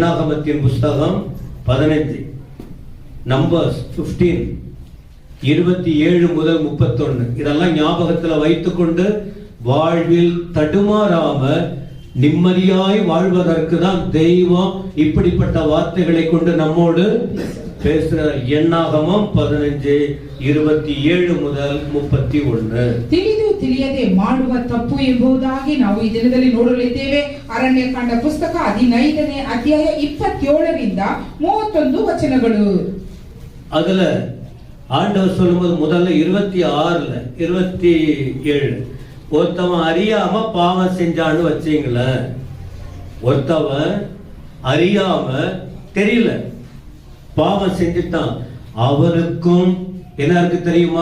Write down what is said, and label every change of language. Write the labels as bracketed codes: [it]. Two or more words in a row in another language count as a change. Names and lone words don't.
[ta] எண்ணாகமத்தின் புஸ்தகம் 15 நம்பர்ஸ் 15 27 முதல் 31 இதெல்லாம் ஞாபகத்துல வைத்துக்கொண்டு வாழ்வில் தடுமாறாம நிம்மதியாய் வாழ்வதற்கு தான் தெய்வம் இப்படிப்பட்ட வார்த்தைகளை கொண்டு நம்மோடு பேசுகிறார். எண்ணாகமம் 15:27 முதல் 31. [kn] ತಿಳಿದು ತಿಳಿಯದೆ ಮಾಡುವ ತಪ್ಪು ಎಂಬುದಾಗಿ ನಾವು ಈ ದಿನದಲ್ಲಿ ನೋಡಲಿದ್ದೇವೆ. ಅರಣ್ಯಕಾಂಡ ಪುಸ್ತಕ 15ನೇ ಅಧ್ಯಾಯ 27ರಿಂದ 31 ವಚನಗಳು. [ta] அதுல ஆண்டவர் சொல்லும்போது முதல்ல 26ல 27 ஒருத்தவன் அறியாம பாவம் செஞ்சான்னு வச்சீங்களேன். ஒருத்தவன் அறியாம தெரியல பாவம் செஞ்சுட்டான், அவனுக்கும் என்ன இருக்கு தெரியுமா?